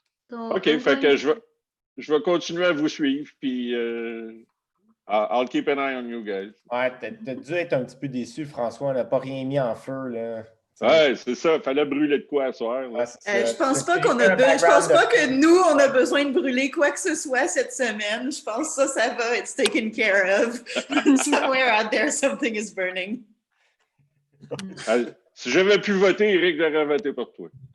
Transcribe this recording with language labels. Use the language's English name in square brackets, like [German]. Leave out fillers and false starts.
[French] OK, fait que je vais continuer à vous suivre, puis [English] I'll keep an eye on you guys. [French] Ouais, t'as dû être un petit peu déçu, François. On n'a pas rien mis en feu, là. Ouais, c'est ça. Il fallait brûler de quoi à soir. Je pense pas que nous, on a besoin de brûler quoi que ce soit cette semaine. Je pense que ça va. [English] It's taken care of. Somewhere out there, something is burning. [French] Si j'avais pu voter, Eric j'aurais voté pour toi.